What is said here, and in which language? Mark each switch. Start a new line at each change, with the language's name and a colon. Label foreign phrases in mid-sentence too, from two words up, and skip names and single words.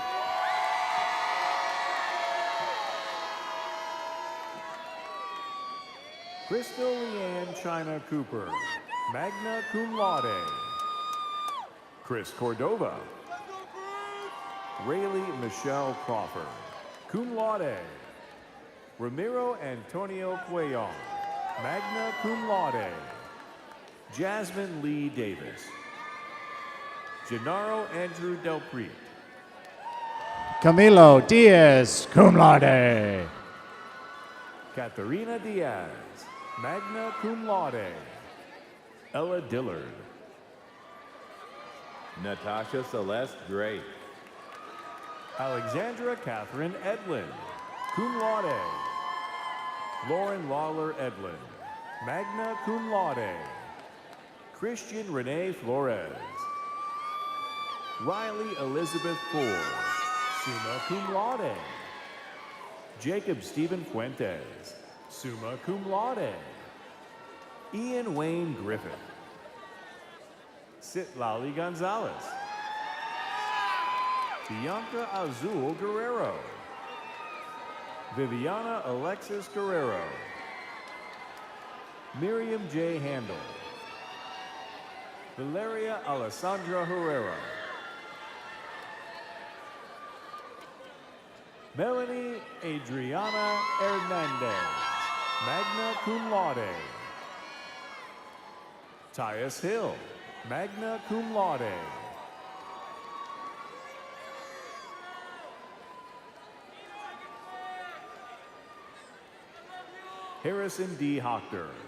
English: Crystal Leanne China Cooper,
Latin: magna cum laude,
English: Chris Cordova, Rayleigh Michelle Crawford,
Latin: cum laude,
English: Ramiro Antonio Cuellar,
Latin: magna cum laude,
English: Jasmine Lee Davis, Gennaro Andrew Del Prete, Camilo Diaz,
Latin: cum laude.
English: Katharina Diaz,
Latin: magna cum laude.
English: Ella Dillard. Natasha Celeste Drake. Alexandra Catherine Edlin,
Latin: cum laude.
English: Lauren Lawler Edlin,
Latin: magna cum laude.
English: Christian Renee Flores. Riley Elizabeth Ford,
Latin: summa cum laude.
English: Jacob Stephen Fuentes,
Latin: summa cum laude.
English: Ian Wayne Griffith. Citlali Gonzalez. Bianca Azul Guerrero. Viviana Alexis Guerrero. Miriam J. Handel. Valeria Alessandra Herrera. Melanie Adriana Hernandez,
Latin: magna cum laude.
English: Tyus Hill,
Latin: magna cum laude.
English: Harrison D. Hochter.